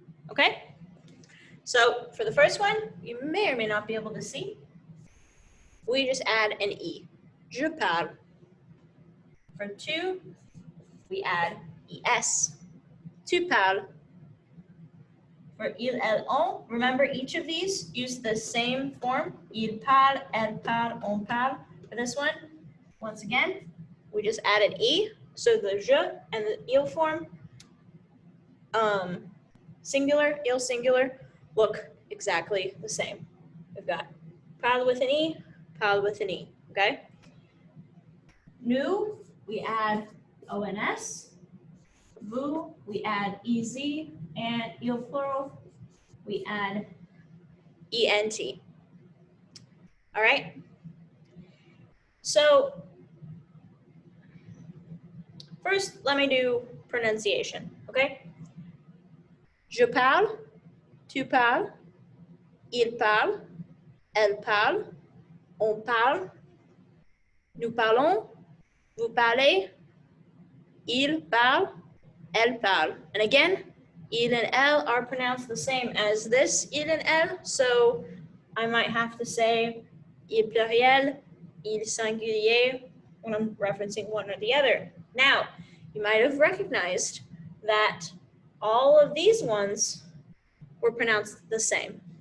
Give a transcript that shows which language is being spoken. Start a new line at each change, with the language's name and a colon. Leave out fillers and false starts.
English: Okay? So for the first one, you may or may not be able to see. We just add an E.
French: Je parle.
English: For tu, we add ES.
French: Tu parles.
English: For il, elle, on, remember each of these use the same form.
French: Il parle, elle parle, on parle.
English: For this one, once again, we just add an E. So the je and the il form, singular, il singular, look exactly the same. We've got parle with an E, parle with an E, okay? Nous, we add ONS. vous, we add EZ, and il plural, we add ENT. All right? So first, let me do pronunciation, okay?
French: Je parle, tu parles, il parle, elle parle, on parle, nous parlons, vous parlez, il parle, elle parle.
English: And again, il and elle are pronounced the same as this il and elle, so I might have to say
French: il pluriel, il singulier
English: when I'm referencing one or the other. Now, you might have recognized that all of these ones were pronounced the same.